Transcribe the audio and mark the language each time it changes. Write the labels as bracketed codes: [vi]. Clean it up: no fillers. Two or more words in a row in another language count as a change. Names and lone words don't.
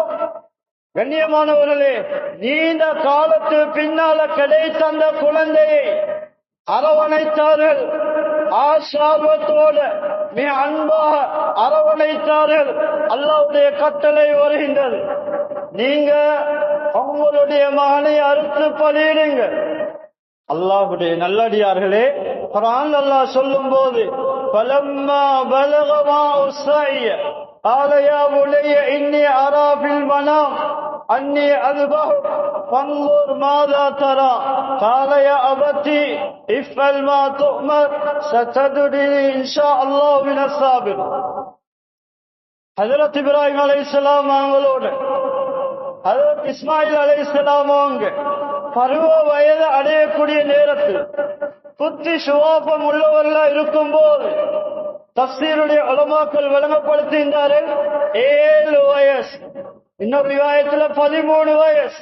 [ta] கண்ணியமானவர்களே, நீண்ட காலத்து பின்னால கிடைத்த அந்த குழந்தையை அரவணைத்தார்கள், ஆசார்வத்தோடு மிக அன்பாக அரவணைத்தார்கள். அல்லாஹ்வுடைய கட்டளை வருகின்றது, நீங்க உங்களுடைய மகனை அறுத்து பலியிடுங்க. அல்லாஹ்வுடைய நல்லடியார்களே, குர்ஆன் அல்லாஹ் சொல்லும் போது [ar] فلما بلغ معه السعي قال يا بني إني أرى في المنام أني أذبح فانظر ماذا ترى قال يا أبتي افعل ما تؤمر ستجدني إن شاء الله من الصابرين. [ta] ஹஜ்ரத் இப்ராஹிம் அலைஹிஸ்ஸலாம் அவங்களோடு ஹஜ்ரத் இஸ்மாயில் அலைஹிஸ்ஸலாம் அவங்க பருவ வயது அடையக்கூடிய நேரத்தில் புத்தி சுவாபம் உள்ளவர்களா இருக்கும் போது தஃசீருடைய உலமாக்கள் விளங்கப்படுத்துகின்றார்கள், 7 வயசு, இன்னொரு ரிவாயத்துல 13 வயசு.